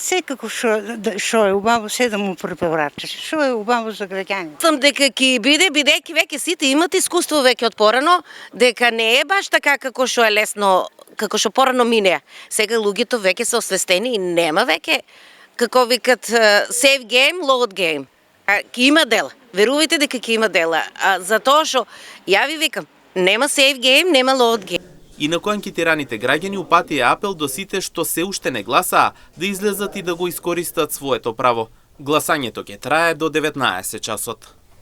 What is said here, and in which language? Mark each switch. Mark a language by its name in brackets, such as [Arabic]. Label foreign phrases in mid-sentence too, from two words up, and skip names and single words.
[Macedonian] Секако што е убаво се да му препорачаш. Што е убаво за граѓаните. Сам дека ќе биде, бидејќи веќе сите имат искуство веќе од порано, дека не е баш така како што е лесно, како што порано минеа. Сега луѓето веќе се освестени и нема веќе, како викат, [English] safe game, load game. [Macedonian] Ќе има дела. Верувајте дека ќе има дела. За тоа што, ја ви викам, нема [English] safe game, [Macedonian] нема [English] load game. [Macedonian] Инаку анкетираните граѓани упатија апел до сите што се уште не гласаа да излезат и да го искористат своето право. Гласањето ќе трае до 19 часот.